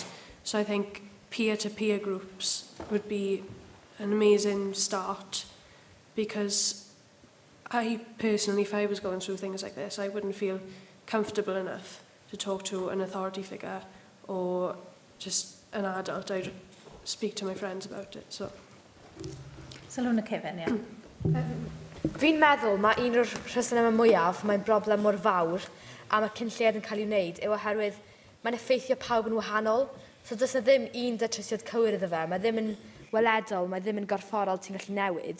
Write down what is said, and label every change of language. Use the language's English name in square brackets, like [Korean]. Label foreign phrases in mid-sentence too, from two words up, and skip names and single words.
[English] So I think peer-to-peer groups would be an amazing start because I personally, if I was going through things like this, I wouldn't feel comfortable enough to talk to an authority figure or just an adult. I'd speak to my friends about it. So. [Welsh] Sylwn y Kevin, ie. Fi'n meddwl mae un o'r rhesymau mwyaf, mae'n broblem mor fawr, a mae cynlliad yn cael ei wneud, yw oherwydd mae'n effeithio pawb yn wahanol. So does na ddim un datrysiad cywir iddo fe. Mae ddim yn weledol, mae ddim yn gorfforol ti'n gallu newid.